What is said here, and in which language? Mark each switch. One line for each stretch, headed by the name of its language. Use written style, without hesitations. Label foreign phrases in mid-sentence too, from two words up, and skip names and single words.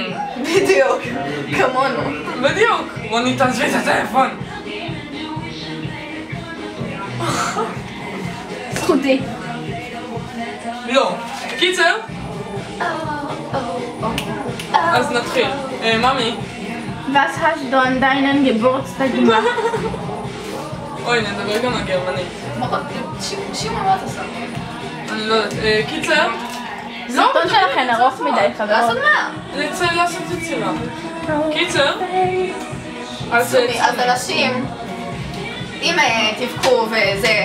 Hebrew: בדיוק, כמונו. בדיוק. רוני תעזבי את הטלפון. זכותי. לא. קיצר, אז נתחיל. ממי.
German: Was hast du an deinen Geburtstag gemacht?
Hebrew: אוי, נדבר גם על גרמנית. שימה, מה אתה עושה? אני לא יודעת. קיצר. הסרטון שלכן ארוך מדי, לעשות חברות. מה? נצא לעשות יצירה. קיצר. אז אז אנשים, אם תבכו וזה...